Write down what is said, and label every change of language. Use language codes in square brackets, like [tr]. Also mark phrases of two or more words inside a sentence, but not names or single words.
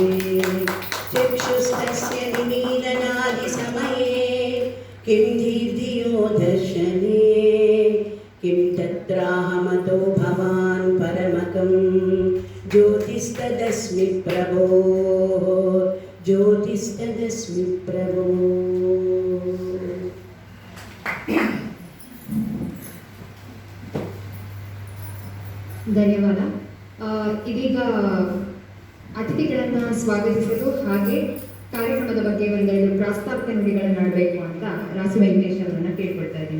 [sa] चक्षुस्तस्य निमीलनादिसमये किं दीर्धियो दर्शने किं तत्राहमतो भवान् परमकं ज्योतिस्तदस्मि प्रभो ज्योतिस्तदस्मि प्रभो. [kn] ಧನ್ಯವಾದ. ಇದೀಗ ಅತಿಥಿಗಳನ್ನು ಸ್ವಾಗತಿಸಲು ಹಾಗೆ ಕಾರ್ಯಕ್ರಮದ ಬಗ್ಗೆ ಒಂದೆರಡು ಪ್ರಾಸ್ತಾವಿಕ ನುಡಿಗಳನ್ನು ಆಡಬೇಕು ಅಂತ ರಾಸು ವೆಂಕಟೇಶ್ ಅವರನ್ನ ಕೇಳ್ಕೊಳ್ತಾ ಇದ್ದೀನಿ.